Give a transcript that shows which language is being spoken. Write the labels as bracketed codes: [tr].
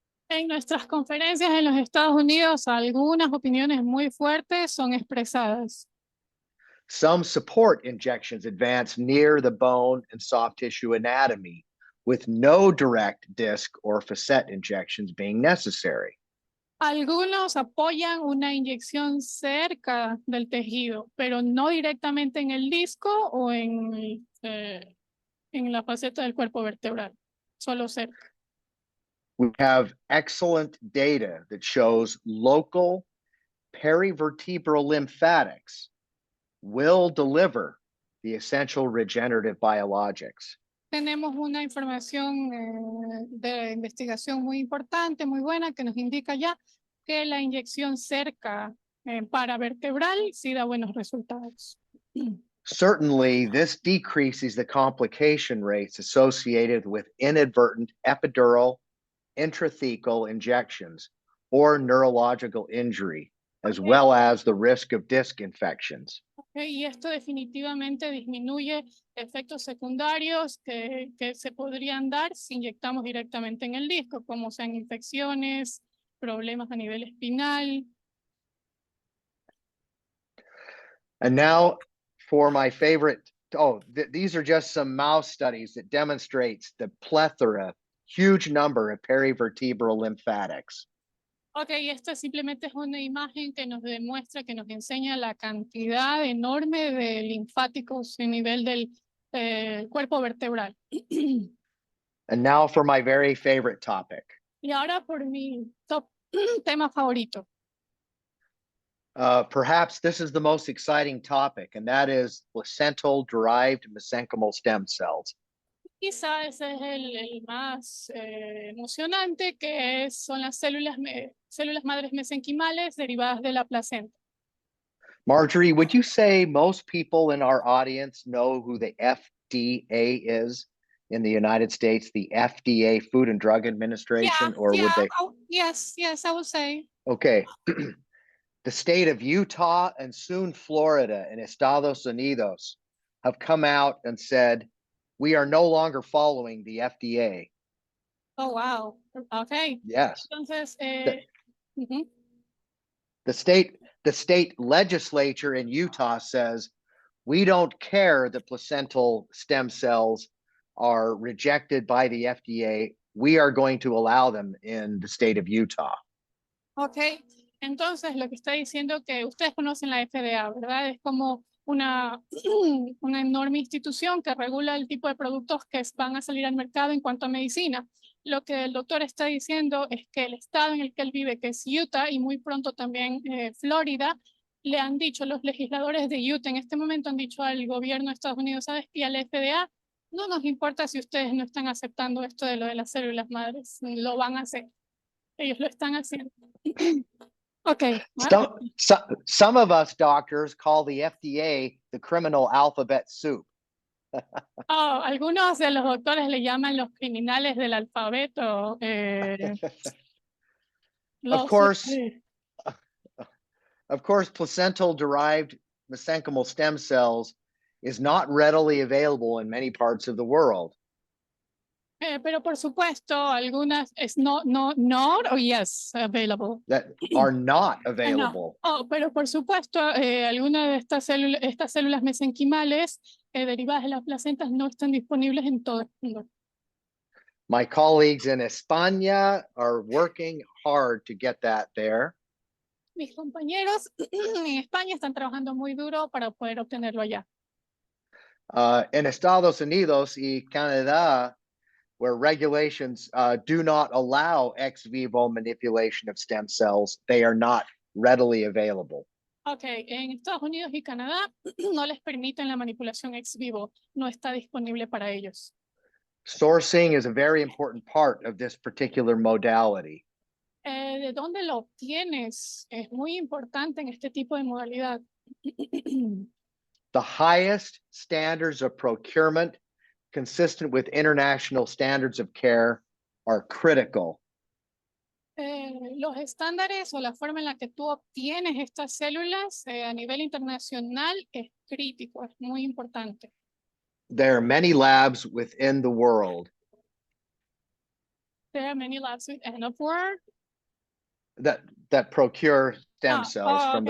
[es] En nuestras conferencias en los Estados Unidos, algunas opiniones muy fuertes son expresadas. [en] Some support injections advance near the bone and soft tissue anatomy, with no direct disc or facet injections being necessary. [es] Algunos apoyan una inyección cerca del tejido, pero no directamente en el disco o en la faceta del cuerpo vertebral, solo cerca. [en] We have excellent data that shows local perivertebral lymphatics will deliver the essential regenerative biologics. [es] Tenemos una información de investigación muy importante, muy buena, que nos indica ya que la inyección cerca paravertebral sí da buenos resultados. [en] Certainly, this decreases the complication rates associated with inadvertent epidural, intrathecal injections, or neurological injury, as well as the risk of disc infections. [es] Y esto definitivamente disminuye efectos secundarios que se podrían dar si inyectamos directamente en el disco, como sean infecciones, problemas a nivel espinal. [en] And now for my favorite, these are just some mouse studies that demonstrates the plethora, huge number of perivertebral lymphatics. [es] Ok, esta simplemente es una imagen que nos demuestra, que nos enseña la cantidad enorme de linfáticos a nivel del cuerpo vertebral. [en] And now for my very favorite topic. [es] Y ahora por mi tema favorito. [en] Perhaps this is the most exciting topic, and that is placental-derived mesenchymal stem cells. [es] Quizá ese es el más emocionante, que son las células madres mesenquimales derivadas de la placenta. [en] Marjorie, would you say most people in our audience know who the FDA is in the United States, the FDA, Food and Drug Administration, or would they? Yes, I would say. Okay. The state of Utah and soon Florida and Estados Unidos have come out and said, we are no longer following the FDA. Oh, wow. Okay. Yes. [es] Entonces, [en] The state the state legislature in Utah says, we don't care that placental stem cells are rejected by the FDA. We are going to allow them in the state of Utah. [es] Ok, entonces lo que está diciendo que ustedes conocen la FDA, ¿verdad? Es como una, una enorme institución que regula el tipo de productos que van a salir al mercado en cuanto a medicina. Lo que el doctor está diciendo es que el estado en el que él vive, que es Utah, y muy pronto también Florida, le han dicho, los legisladores de Utah en este momento han dicho al gobierno de Estados Unidos, ¿sabes? Y a la FDA, no nos importa si ustedes no están aceptando esto de lo de las células madres, lo van a hacer. Ellos lo están haciendo. [en] Okay. Some of us doctors call the FDA the criminal alphabet soup. [es] Oh, algunos de los doctores le llaman los criminales del alfabeto. [en] Of course, placental derived mesenchymal stem cells is not readily available in many parts of the world. [es] Pero por supuesto, algunas es [en] not or yes available. That are not No. available. [es] Oh, pero por supuesto, algunas de estas células mesenquimales derivadas de las placentas no están disponibles en todo el mundo. [en] My colleagues in España are working hard to get that there. [es] Mis compañeros en España están trabajando muy duro para poder obtenerlo allá. En Estados Unidos y Canadá, [en] where regulations do not allow ex vivo manipulation of stem cells, they are not readily available. [es] Ok, en Estados Unidos y Canadá no les permiten la manipulación ex vivo, no está disponible para ellos. [en] Sourcing is a very important part of this particular modality. [es] ¿De dónde lo obtienes? Es muy importante en este tipo de modalidad. [en] The highest standards of procurement consistent with international standards of care are critical. [es] Los estándares o la forma en la que tú obtienes estas células a nivel internacional es crítico, es muy importante. [en] There are many labs within the world There are many labs with N of word. that procure stem cells from the